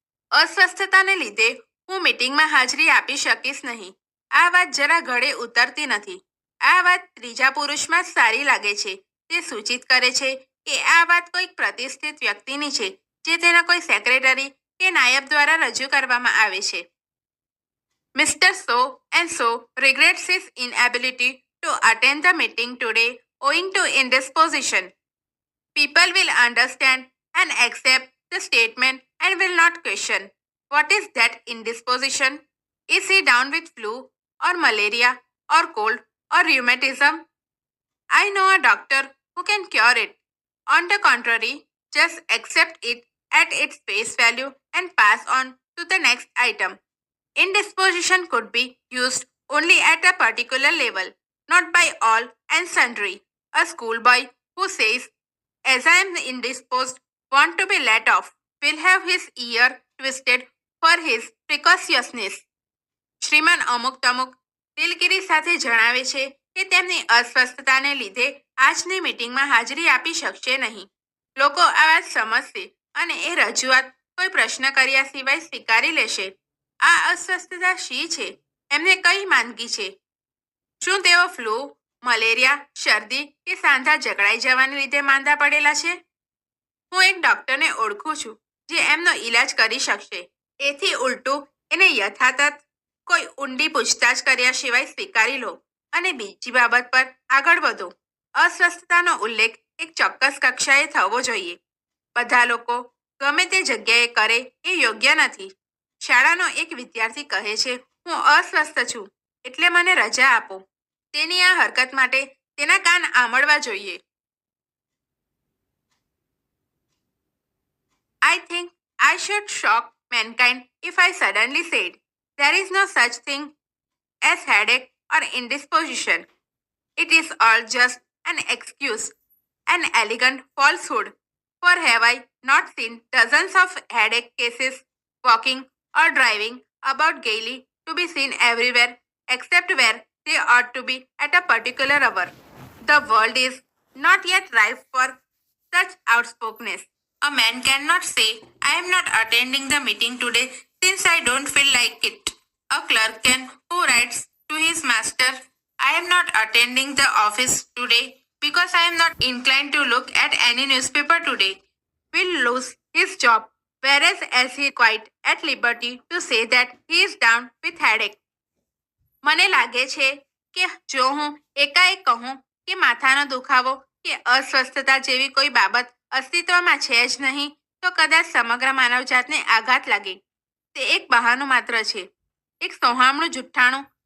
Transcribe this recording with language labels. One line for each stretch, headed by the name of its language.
Gujarati: અસ્વસ્થતાને લીધે હું મીટિંગમાં હાજરી આપી શકીશ નહીં. આ વાત જરા ગળે ઉતરતી નથી. આ વાત ત્રીજા પુરુષમાં જ સારી લાગે છે. તે સૂચિત કરે છે કે આ વાત કોઈક પ્રતિષ્ઠિત વ્યક્તિની છે જે તેના કોઈ સેક્રેટરી કે નાયબ દ્વારા રજૂ કરવામાં આવે છે.
English: Mr. So and so regrets his inability to attend the meeting today owing to indisposition. People will understand and accept the statement and will not question. What is that indisposition? Is he down with flu or malaria or cold or rheumatism? I know a doctor who can cure it. On the contrary, just accept it at its face value and pass on to the next item. Indisposition could be used only at a particular level, not by all and sundry. A schoolboy who says, "As I am indisposed, want to be let off," will have his ear twisted for his precociousness.
Gujarati: શ્રીમાન અમુક તમુક દિલગીરી સાથે જણાવે છે કે તેમની અસ્વસ્થતાને લીધે આજની મીટિંગમાં હાજરી આપી શકશે નહીં. લોકો આ વાત સમજશે અને એ રજૂઆત કોઈ પ્રશ્ન કર્યા સિવાય સ્વીકારી લેશે. આ અસ્વસ્થતા શી છે? એમને કઈ માંદગી છે? શું તેઓ ફ્લૂ, મલેરિયા, શરદી કે સાંધા જકડાઈ જવાને લીધે માંદા પડેલા છે? હું એક ડૉક્ટરને ઓળખું છું જે એમનો ઈલાજ કરી શકશે. એથી ઉલટું એને યથાતથ કોઈ ઊંડી પૂછતાછ કર્યા સિવાય સ્વીકારી લો અને બીજી બાબત પર આગળ વધો. અસ્વસ્થતાનો ઉલ્લેખ એક ચોક્કસ કક્ષાએ થવો જોઈએ. બધા લોકો ગમે તે જગ્યાએ કરે એ યોગ્ય નથી. શાળાનો એક વિદ્યાર્થી કહે છે, હું અસ્વસ્થ છું એટલે મને રજા આપો. તેની આ હરકત માટે તેના કાન આમળવા જોઈએ.
English: I think I should shock mankind if I suddenly said, there is no such thing as headache or indisposition. It is all just an excuse, an elegant falsehood. For have I not seen dozens of headache cases walking or driving about gaily to be seen everywhere except where they ought to be at a particular hour? The world is not yet ripe for such outspokenness. A man cannot say, I am not attending the meeting today since I don't feel like it. A clerk can who writes to his master, I am not attending the office today because I am not inclined to look at any newspaper today, will lose his job, whereas as he is quite at liberty to say that he is down with headache.
Gujarati: મને લાગે છે કે જો હું એકાએક કહું કે માથાનો દુખાવો કે અસ્વસ્થતા જેવી કોઈ બાબત અસ્તિત્વમાં છે જ નહીં તો કદાચ સમગ્ર માનવજાતને આઘાત લાગે. તે એક બહાનું માત્ર છે, એક સોહામણું જુઠ્ઠાણું.